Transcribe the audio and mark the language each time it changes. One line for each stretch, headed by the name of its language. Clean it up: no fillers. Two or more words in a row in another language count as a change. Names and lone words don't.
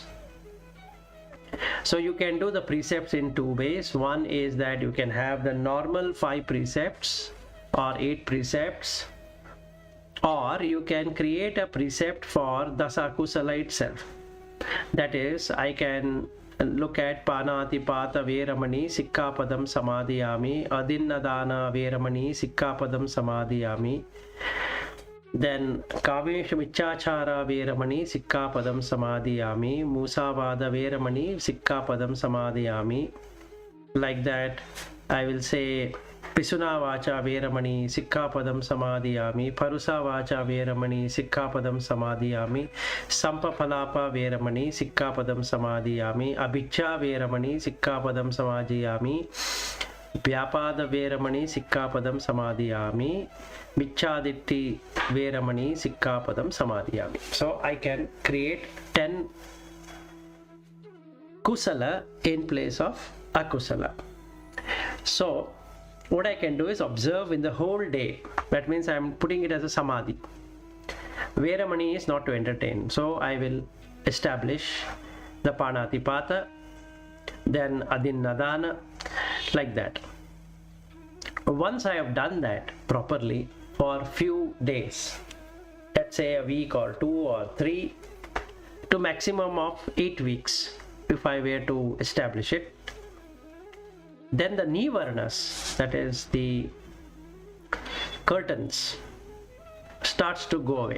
English: So you can do the precepts in two ways. One is that you can have the normal 5 precepts or 8 precepts, or you can create a precept for
Pali: dasa akusala
English: itself. That is, I can look at
Pali: panati pata veramani sikkapadam samadhiyami, adinnadana veramani sikkapadam samadhiyami, then kaveshu michachara veramani sikkapadam samadhiyami, musavada veramani sikkapadam samadhiyami.
English: Like that, I will say
Pali: Pisuna vacha veramani sikkhapadam samadhiyami. Parusa vacha veramani sikkhapadam samadhiyami. Sampapalapa veramani sikkhapadam samadhiyami. Abhiccha veramani sikkhapadam samadhiyami. Vyapada veramani sikkhapadam samadhiyami. Michchaditti veramani sikkhapadam samadhiyami.
English: So I can create 10 kusala in place of akusala. So what I can do is observe in the whole day. That means I am putting it as a samadhi. Veramani is not to entertain. So I will establish the panatipata, then adinnadana, like that. Once I have done that properly for few days, let's say a week or 2 or 3, to maximum of 8 weeks, if I were to establish it, then the nivarnas, that is the curtains, starts to go away.